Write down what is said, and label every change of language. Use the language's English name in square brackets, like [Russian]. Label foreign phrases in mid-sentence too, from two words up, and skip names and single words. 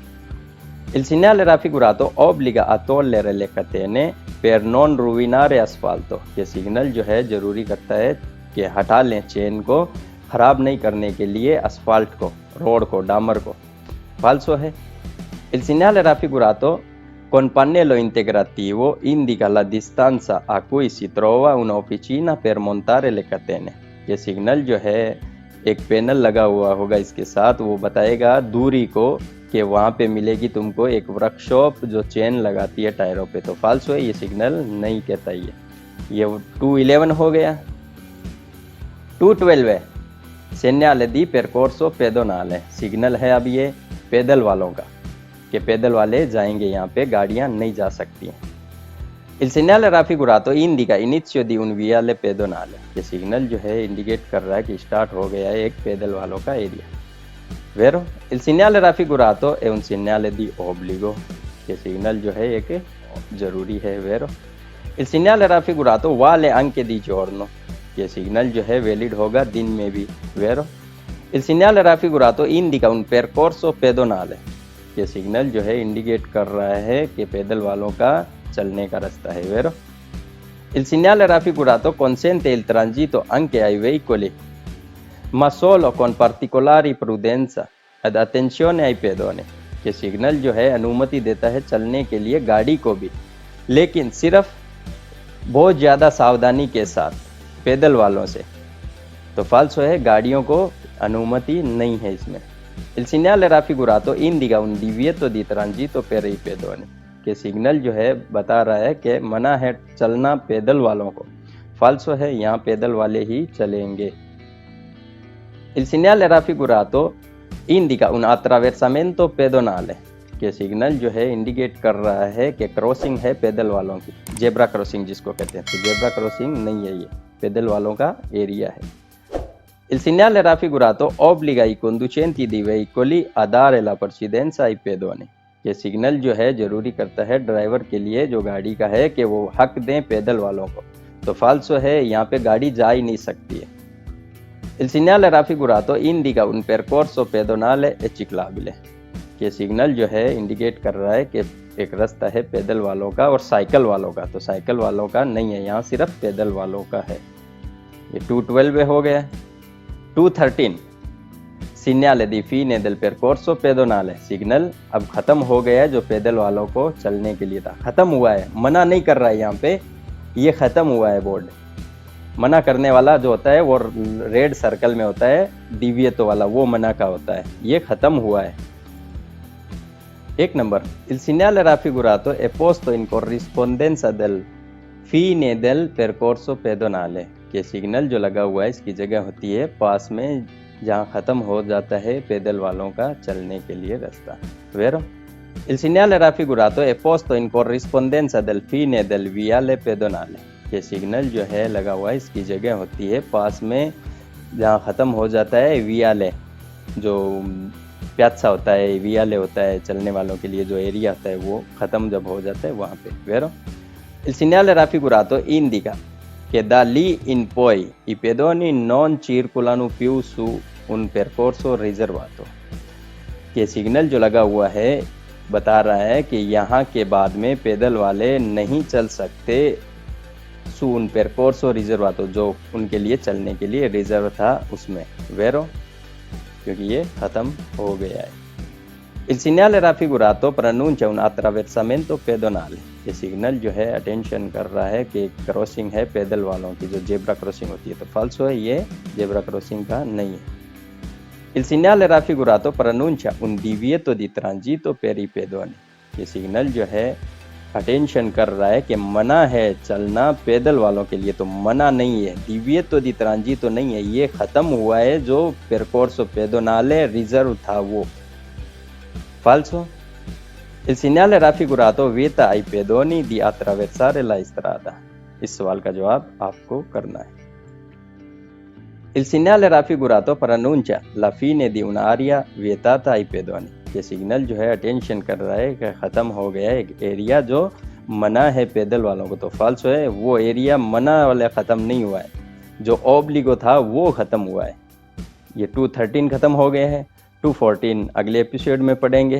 [Italian] Il segnale raffigurato obbliga a togliere le catene per non rovinare asfalto, [Hindi] ये सिग्नल जो है जरूरी करता है कि हटा लें चेन को खराब नहीं करने के लिए asfalt को, रोड को, डामर को, फाल्सो है। [Italian] Il segnale raffigurato con pannello integrativo indica la distanza a cui si trova un'officina per montare le catene, [Hindi] ये सिग्नल जो है एक पैनल लगा हुआ होगा इसके साथ, वो बताएगा दूरी को कि वहाँ पे मिलेगी तुमको एक वर्कशॉप जो चेन लगाती है टायरों पे, तो फाल्सो है, ये सिग्नल नहीं कहता। ये 211 हो गया। 212 है [Italian] segnale di percorso pedonale, [Hindi] सिग्नल है अब ये पैदल वालों का कि पैदल वाले जाएंगे, यहाँ पे गाड़ियाँ नहीं जा सकती हैं। [Italian] Il segnale raffigurato indica inizio di un viale pedonale, [Hindi] ये सिग्नल जो है इंडिकेट कर रहा है कि स्टार्ट हो गया है एक पैदल वालों का एरिया। [Italian] Vero? Il segnale raffigurato è un segnale di obbligo, [Hindi] ये सिग्नल जो है एक जरूरी है। Vero? [Italian] Il segnale raffigurato vale anche di giorno, [Hindi] ये सिग्नल जो है वैलिड होगा दिन में भी। Vero? [Italian] Il segnale raffigurato indica un percorso pedonale, [Hindi] ये सिग्नल जो है इंडिकेट कर रहा है कि पैदल वालों का चलने का रास्ता है। Vero? [Italian] Il segnale raffigurato consente il transito anche ai veicoli, ma solo con particolari prudenza ed attenzione ai pedoni, [Hindi] कि सिग्नल जो है अनुमति देता है चलने के लिए गाड़ी को भी, लेकिन सिर्फ बहुत ज़्यादा सावधानी के साथ पैदल वालों से, तो फाल्सो है, गाड़ियों को अनुमति नहीं है इसमें। [Italian] Il segnale raffigurato indica un divieto di transito per i pedoni, [Hindi] कि सिग्नल जो है बता रहा है कि मना है चलना पैदल वालों को, फाल्सो है, यहाँ पैदल वाले ही चलेंगे। [Italian] Il segnale raffigurato indica un attraversamento pedonale, [Hindi] कि सिग्नल जो है इंडिकेट कर रहा है कि क्रॉसिंग है पैदल वालों की, [English] zebra crossing [Hindi] जिसको कहते हैं, तो [English] zebra crossing [Hindi] नहीं है, ये पैदल वालों का एरिया है। [Italian] Il segnale raffigurato obbliga i conducenti di veicoli a dare la precedenza ai pedoni, [Hindi] ये सिग्नल जो है जरूरी करता है ड्राइवर के लिए जो गाड़ी का है कि वो हक दें पैदल वालों को, तो फाल्सो है, यहाँ पे गाड़ी जा ही नहीं सकती है। [Italian] Il segnale raffigurato indica un percorso pedonale e ciclabile, [Hindi] ये सिग्नल जो है इंडिकेट कर रहा है कि एक रास्ता है पैदल वालों का और साइकिल वालों का, तो साइकिल वालों का नहीं है, यहाँ सिर्फ पैदल वालों का है। ये 212 हो गया। 213 [Italian] segnale di fine del percorso pedonale, [Hindi] सिग्नल अब खत्म हो गया है जो पैदल वालों को चलने के लिए था, खत्म हुआ है, मना नहीं कर रहा है यहाँ पे, ये खत्म हुआ है बोर्ड। मना करने वाला जो होता है वो [English] red circle [Hindi] में होता है, डिविएटो वाला वो मना का होता है, ये खत्म हुआ है। 1 नंबर, [Italian] il segnale raffigurato è posto in corrispondenza del fine del percorso pedonale, [Hindi] कि सिग्नल जो लगा हुआ है इसकी जगह होती है पास में जहाँ ख़त्म हो जाता है पैदल वालों का चलने के लिए रास्ता। Vero? [Italian] Il segnale raffigurato è posto in corrispondenza del fine del viale pedonale, [Hindi] ये सिग्नल जो है लगा हुआ है इसकी जगह होती है पास में जहाँ ख़त्म हो जाता है वियाले, जो प्यात्सा होता है, वियाले होता है चलने वालों के लिए जो एरिया होता है, वो ख़त्म जब हो जाता है वहाँ पे। Vero? [Italian] Il segnale raffigurato indica che da lì in poi i pedoni non circolano più su un percorso riservato, [Hindi] ये सिग्नल जो लगा हुआ है बता रहा है कि यहाँ के बाद में पैदल वाले नहीं चल सकते [Italian] su un percorso riservato, [Hindi] जो उनके लिए चलने के लिए रिजर्व था उसमें, वेरो, क्योंकि ये ख़त्म हो गया है। [Italian] Il segnale raffigurato preannuncia un attraversamento pedonale, [Hindi] ये सिग्नल जो है अटेंशन कर रहा है कि क्रॉसिंग है पैदल वालों की, जो [English] zebra crossing [Hindi] होती है, तो फाल्सो है, ये [English] zebra crossing [Hindi] का नहीं है। [Italian] Il segnale raffigurato preannuncia un divieto di transito per i pedoni, [Hindi] ये सिग्नल जो है अटेंशन कर रहा है कि मना है चलना पैदल वालों के लिए, तो मना नहीं है, [Italian] divieto di transito [Hindi] नहीं है, ये ख़त्म हुआ है जो [Italian] percorso pedonale [Hindi] रिजर्व था वो, falso। [Italian] Il segnale raffigurato vieta ai pedoni di attraversare la strada, [Hindi] इस सवाल का जवाब आपको करना है। [Italian] Il segnale raffigurato preannuncia la fine di un'area vietata ai pedoni, [Hindi] ये सिग्नल जो है अटेंशन कर रहा है कि ख़त्म हो गया है एक एरिया जो मना है पैदल वालों को, तो फाल्सो है, वो एरिया मना वाला ख़त्म नहीं हुआ है, जो ओब्लिगो था वो ख़त्म हुआ है। ये 213 ख़त्म हो गए हैं, 214 अगले एपिसोड में पढ़ेंगे।